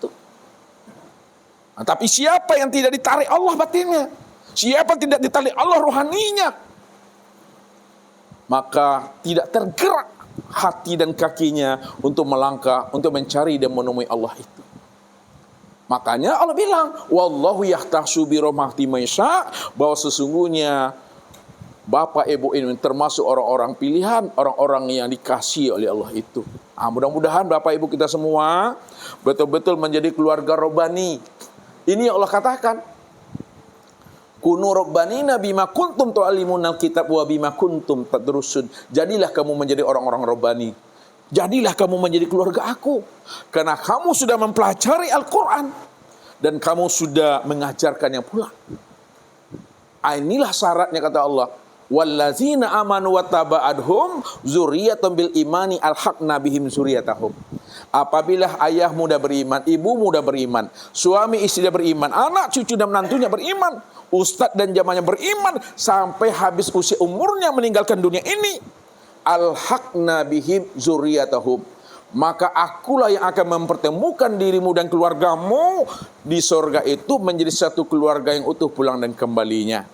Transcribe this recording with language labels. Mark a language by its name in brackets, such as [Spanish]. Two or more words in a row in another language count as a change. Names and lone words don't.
[Indonesian] Nah, tapi siapa yang tidak ditarik Allah batinnya, siapa yang tidak ditarik Allah rohaninya, maka tidak tergerak hati dan kakinya untuk melangkah, untuk mencari dan menemui Allah itu. Makanya Allah bilang, [Arabic] والله يختص برحمته من يشاء, [Indonesian] bahwa sesungguhnya Bapak Ibu ini termasuk orang-orang pilihan, orang-orang yang dikasihi oleh Allah itu. Mudah-mudahan Bapak Ibu kita semua betul-betul menjadi keluarga Rabbani. Ini yang Allah katakan, [Arabic] كونوا ربانيين بما كنتم تعلمون الكتاب وبما كنتم تدرسون. [Indonesian] Jadilah kamu menjadi orang-orang Rabbani. Jadilah kamu menjadi keluarga aku, karena kamu sudah mempelajari Al-Quran dan kamu sudah mengajarkannya pula. Inilah syaratnya, kata Allah, [Arabic] والذين آمنوا واتبعتهم ذريتهم بإيمان ألحقنا بهم ذريتهم. [Indonesian] Apabila ayah muda beriman, ibu muda beriman, suami istri beriman, anak cucu dan menantunya beriman, ustadz dan jamaahnya beriman, sampai habis usia umurnya meninggalkan dunia ini, [Arabic] ألحقنا بهم ذريتهم, [Indonesian] maka akulah yang akan mempertemukan dirimu dan keluargamu di surga itu menjadi satu keluarga yang utuh pulang dan kembalinya.